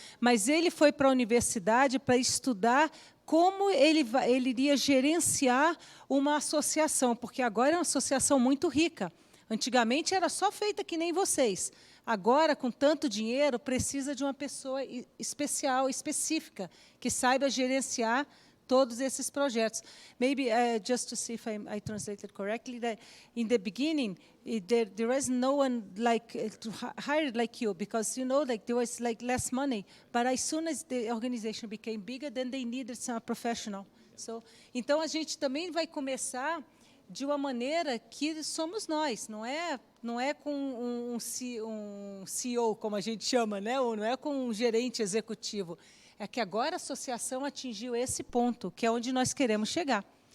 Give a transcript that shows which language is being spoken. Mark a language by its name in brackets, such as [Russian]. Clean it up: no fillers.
[Portuguese] Mas ele foi para a universidade para estudar como ele iria gerenciar uma associação, porque agora é uma associação muito rica. Antigamente era só feita que nem vocês. Agora, com tanto dinheiro, precisa de uma pessoa especial, específica, que saiba gerenciar todos esses projetos. [English] Maybe just to see if I translated correctly, that in the beginning there was no one hired like you, because like there was less money. But as soon as the organization became bigger, then they needed some professional. [Portuguese] So, então a gente também vai começar de uma maneira que somos nós, não é com um CEO, como a gente chama, né? Ou não é com um gerente executivo. É que agora a associação atingiu esse ponto, que é onde nós queremos chegar.